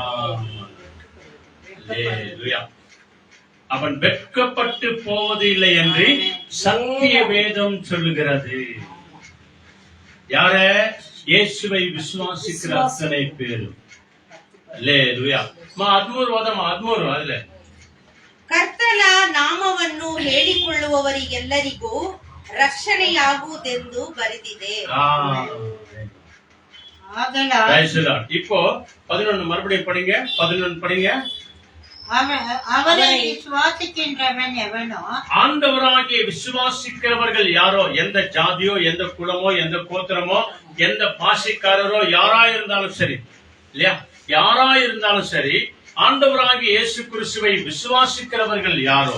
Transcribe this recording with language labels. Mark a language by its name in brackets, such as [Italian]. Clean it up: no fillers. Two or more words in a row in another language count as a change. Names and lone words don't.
[Tamil] அவன் வெட்கப்பட்டு போவது இல்லை என்று சத்திய வேதம் சொல்லுகிறது. யார? இயேசுவை விசுவாசிக்கிற அத்தனை பேரும். [Kannada] அல்லேலூயா. 13 ಓದಮ್ಮ, 13 ಅಲ್ಲೇ. ಕರ್ತನ ನಾಮವನ್ನು ಹೇಳಿಕೊಳ್ಳುವವರಿಗೆಲ್ಲರಿಗೂ ರಕ್ಷಣೆಯಾಗುವುದೆಂದು ಬರೆದಿದೆ. [Tamil] இப்போ 11 மறுபடியும் படிங்க. 11 படிங்க. அவரை விசுவாசிக்கின்றவன் எவனோ, ஆண்டவராகிய விசுவாசிக்கிறவர்கள் யாரோ, எந்த ஜாதியோ எந்த குலமோ எந்த கோத்திரமோ எந்த பாஷைக்காரரோ யாராயிருந்தாலும் சரி இல்லையா, யாராயிருந்தாலும் சரி, ஆண்டவராகிய இயேசு கிறிஸ்துவை விசுவாசிக்கிறவர்கள் யாரோ